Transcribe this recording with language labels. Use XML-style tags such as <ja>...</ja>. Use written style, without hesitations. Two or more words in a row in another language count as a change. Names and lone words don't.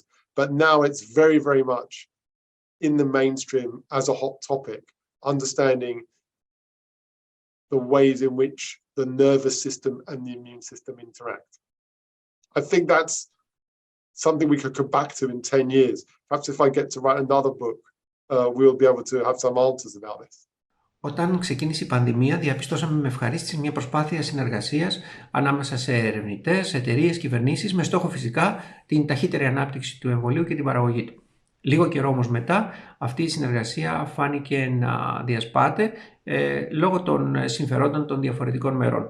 <en>But now it's very, very much in the mainstream as a hot topic, understanding the ways in which the nervous system and the immune system interact. I think that's something we could come back to in 10 years. Perhaps if I get to write another book, we'll be able to have some answers about this.</en> <el>Όταν ξεκίνησε η πανδημία, διαπιστώσαμε με ευχαρίστηση μια προσπάθεια συνεργασίας ανάμεσα σε ερευνητές, εταιρείες, κυβερνήσεις, με στόχο φυσικά την ταχύτερη ανάπτυξη του εμβολίου και την παραγωγή του. Λίγο καιρό όμως μετά, αυτή η συνεργασία φάνηκε να διασπάται λόγω των συμφερόντων των διαφορετικών μερών.</el>